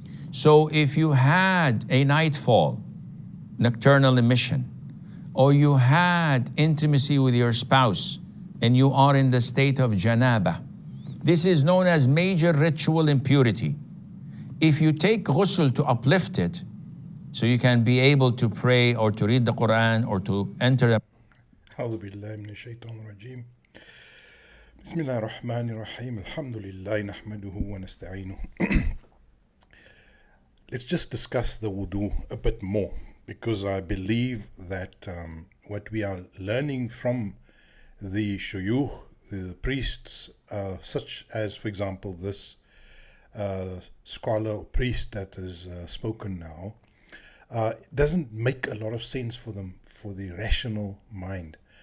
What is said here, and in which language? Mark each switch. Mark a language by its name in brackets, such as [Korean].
[English] So if you had a nightfall, nocturnal emission, or you had intimacy with your spouse and you are in the state of janaba, this is known as major ritual impurity. If you take ghusl to uplift it, so you can be able to pray or to read the Qur'an or to enter the [Arabic] أعوذ بالله من الشيطان الرجيم بسم الله الرحمن الرحيم الحمد لله نحمده ونستعينه. [English] Let's just discuss the wudu a bit more, because I believe that what we are learning from the shuyukh, the priests, such as, for example, this scholar or priest that is spoken now, doesn't make a lot of sense for them, for the rational mind.